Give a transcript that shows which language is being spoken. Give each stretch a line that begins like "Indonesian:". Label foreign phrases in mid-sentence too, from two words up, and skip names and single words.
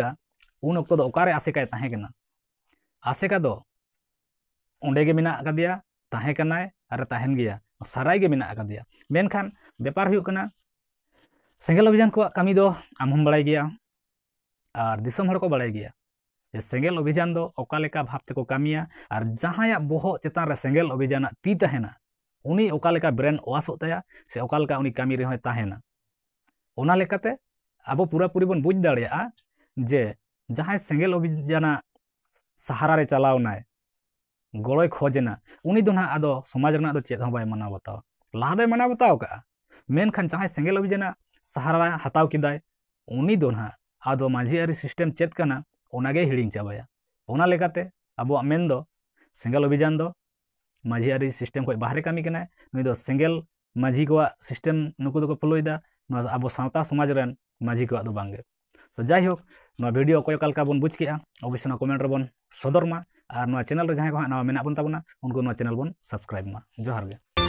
Santali: उन अक्तो दो ओकारे आसेका ताहे केना आसेका दो ओंडे गे मिना आकादिया ताहे कनाय अरे ताहेन गया साराय गे मिना आकादिया मेनखान बेपार हुयु कना सेंगेल अभियान को कामी दो आम हम बड़ाई गया और दिसम हड़ को बड़ाई गया सेंगेल अभियान दो ओका लेका भाव तेको कामिया और जहां बहक चेतान रे सेंगेल अभियान ती तहेना उनी ओका लेका ब्रेन वाशोग ताया से ओका लेका उनी कामी रे होय ताहेना ओना लेकाते आबो पूरा पूरी बन बुझ दाड़ेया जे जहां सेंगेल अभियाना सहारा रे चलावनाय गड़ोय खोजना उनी दो ना आदो समाज रना दो चेत बाय माना बताओ लाहा दे माना बताओ का मेनखान जहां सेंगेल अभियाना सहारा हताव किदाय उनी दो ना आदो माझियारी सिस्टम चेत कना ओनागे हिड़िंग चाबाया ओना लेकाते आबो मेन दो सेंगेल अभियान दो माझियारी सिस्टम को बाहरे कामी कना नुई दो सेंगेल माझी को सिस्टम नुकु दो फॉलोइदा आबो सावता समाज रेन माझी को दो बांगे तो जाई होक नो वीडियो को कालका बन बुझ केआ अवश्य कमेंट रे बन सदर मा और नो चैनल रे जहां को ना मेना बन ताबना उनको नो चैनल बन सब्सक्राइब मा जोहार गे।